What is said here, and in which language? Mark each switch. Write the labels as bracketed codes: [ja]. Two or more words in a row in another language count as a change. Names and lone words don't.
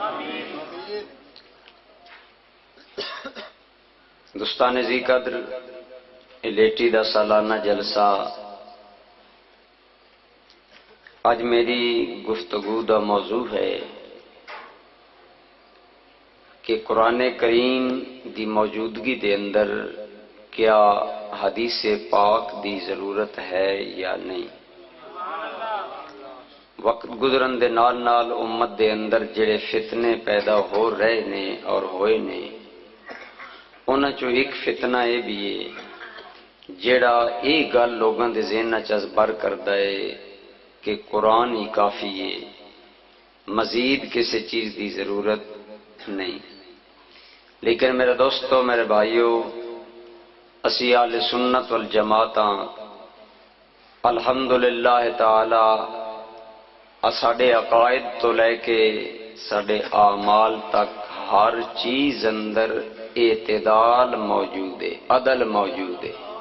[pa] دوستان ذی قدر، لیٹی دا سالانہ جلسہ اج میری گفتگو دا موضوع ہے کہ قرآن کریم دی موجودگی دے اندر کیا حدیث پاک دی ضرورت ہے یا نہیں۔ وقت گزرن دے نال نال امت دے اندر جڑے فتنے پیدا ہو رہے نے اور ہوئے نے، انہاں چوں ایک فتنہ یہ بھی ہے جڑا یہ گل لوگاں دے ذہن چ بر کردا ہے کہ قرآن ہی کافی ہے، مزید کسی چیز دی ضرورت نہیں۔ لیکن میرے دوستو، میرے بھائیو، اسی اہل سنت والجماعت الحمدللہ تعالی ساڈے عقائد تو لے کے ساڈے اعمال تک ہر چیز اندر اعتدال موجود ہے، عدل موجود ہے۔